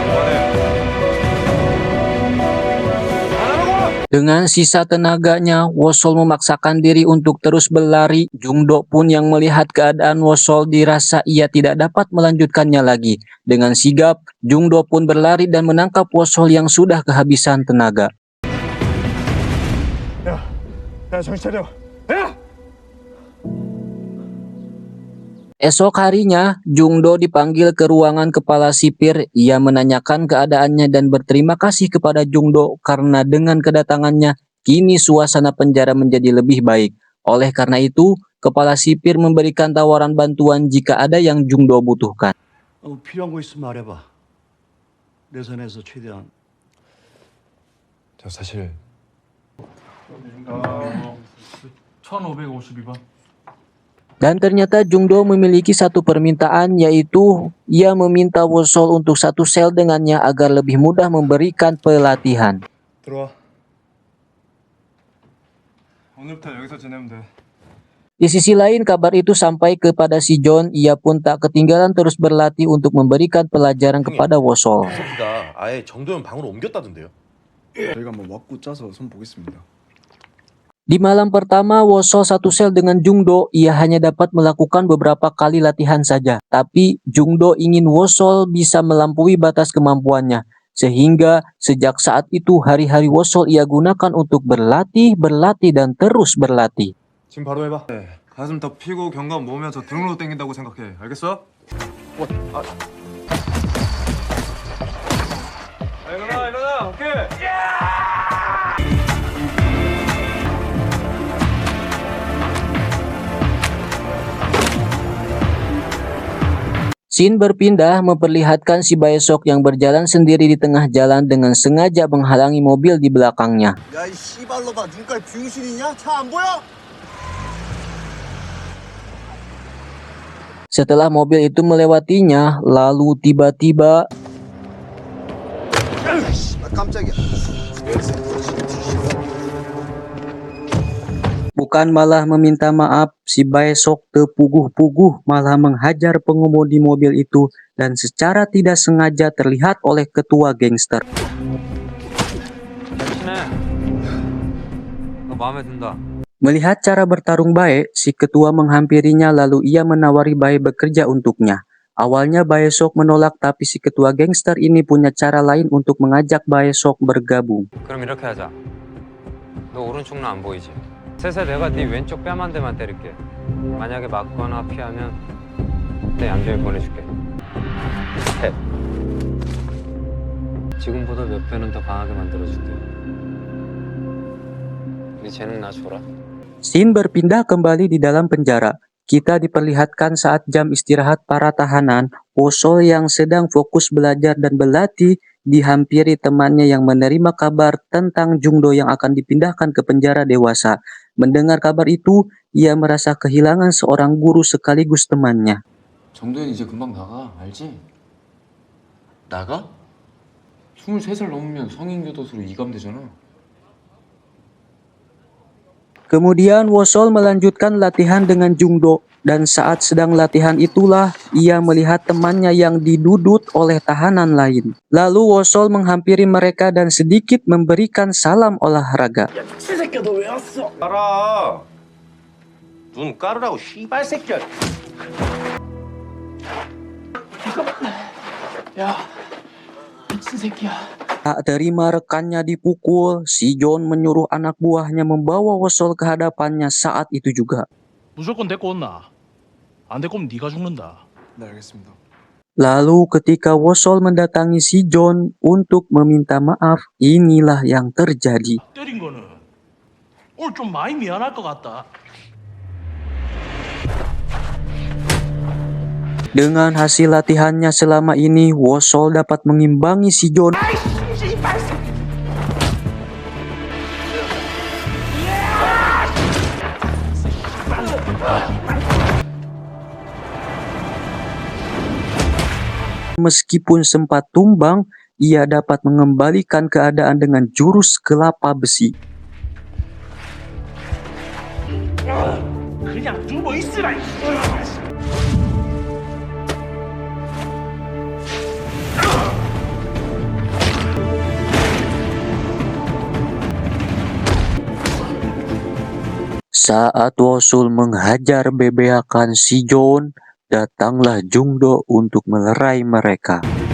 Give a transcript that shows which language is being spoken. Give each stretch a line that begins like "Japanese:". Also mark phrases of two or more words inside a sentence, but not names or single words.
Indonesian: Dengan sisa tenaganya, Wosol memaksakan diri untuk terus berlari. Jungdo pun yang melihat keadaan Wosol dirasa ia tidak dapat melanjutkannya lagi. Dengan sigap, Jungdo pun berlari dan menangkap Wosol yang sudah kehabisan tenaga.
Korean: 야, 정신 차려. 야!
Indonesian: Esok harinya, Jungdo dipanggil ke ruangan kepala sipir. Ia menanyakan keadaannya dan berterima kasih kepada Jungdo karena dengan kedatangannya, kini suasana penjara menjadi lebih baik. Oleh karena itu, kepala sipir memberikan tawaran bantuan jika ada yang Jungdo butuhkan.
Korean: 필요한 거 있으면 말해봐. 내 선에서 최대한. 저 사실 1552번.
Indonesian: Dan ternyata Jungdo memiliki satu permintaan, yaitu ia meminta Wosol untuk satu sel dengannya agar lebih mudah memberikan pelatihan.
Korean: 들어와. 오늘부터 여기서 지내면 돼.
Indonesian: Di sisi lain, kabar itu sampai kepada si John. Ia pun tak ketinggalan terus berlatih untuk memberikan pelajaran kepada Wosol.
Korean: 새끼가 아예 정도현 방으로 옮겼다던데요. 저희가 한번 맞고 짜서 손 보겠습니다.
Indonesian: Di malam pertama, Wosol satu sel dengan Jungdo. Ia hanya dapat melakukan beberapa kali latihan saja. Tapi Jungdo ingin Wosol bisa melampaui batas kemampuannya. Sehingga sejak saat itu hari-hari Wosol ia gunakan untuk berlatih, dan terus berlatih.
Korean: 지금 바로 해봐. 네, 가슴 더 피고 견갑 모으면 저 등으로 당긴다고 생각해. 알겠어? 일어나 오케이.
Indonesian: Scene berpindah memperlihatkan si Baesok yang berjalan sendiri di tengah jalan dengan sengaja menghalangi mobil di belakangnya.
Korean: 야, 이 씨발로가 눈깔 병신이냐? 차 안 보여?
Indonesian: Setelah mobil itu melewatinya, lalu tiba-tiba
Korean: 깜짝이야.
Indonesian: bukan malah meminta maaf, si Baesok terpuguh-puguh malah menghajar pengemudi mobil itu dan secara tidak sengaja terlihat oleh ketua gangster.
Korean: 너 마음에 든다.
Indonesian: Melihat cara bertarung Bae, si ketua menghampirinya lalu ia menawari Bae bekerja untuknya. Awalnya Baesok menolak, tapi si ketua gangster ini punya cara lain untuk mengajak Baesok bergabung.
Korean: 그럼 이렇게 하자. 너 오른쪽은 안 보이지? 셋에 내가 네 왼쪽 뺨 한 대만 때릴게. 만약에 맞거나 피하면 내 얌전히 보내줄게. 셋. 지금보다 몇 배는 더 강하게 만들어줄게. 네 재능 나 줘라.
Indonesian: Scene berpindah kembali di dalam penjara. Kita diperlihatkan saat jam istirahat para tahanan, Wosol yang sedang fokus belajar dan berlatih dihampiri temannya yang menerima kabar tentang Jungdo yang akan dipindahkan ke penjara dewasa. Mendengar kabar itu, ia merasa kehilangan seorang guru sekaligus temannya.
Korean: 정도현 이제 금방 나가, 알지? 나가? 23살 넘으면 성인 교도소로 이감되잖아.
Indonesian: Kemudian Wosol melanjutkan latihan dengan Jungdo, dan saat sedang latihan itulah ia melihat temannya yang didudut oleh tahanan lain. Lalu Wosol menghampiri mereka dan sedikit memberikan salam olahraga.
Korean: 미친 새끼야, 너 왜 왔어? 알아. 눈 까르라고 씨발 새끼야. 야, 미친 새끼야.
Indonesian: Tak terima rekannya dipukul, si John menyuruh anak buahnya membawa Wosol ke hadapannya saat itu juga.
Korean: 무조건 데리고 온나? 안 데리고 오면 네가 죽는다. 네 알겠습니다.
Indonesian: Lalu ketika Wosol mendatangi si John untuk meminta maaf, inilah yang terjadi.
Korean: 때린 거는 오늘 좀 많이 미안할 것 같다.
Indonesian: Dengan hasil latihannya selama ini, Wosol dapat mengimbangi si John. Meskipun sempat tumbang, ia dapat mengembalikan keadaan dengan jurus kelapa besi.
Korean: 그냥 누워 있으라.
Indonesian: Saat Wosol menghajar bebeakan si John, datanglah Jungdo untuk melerai mereka.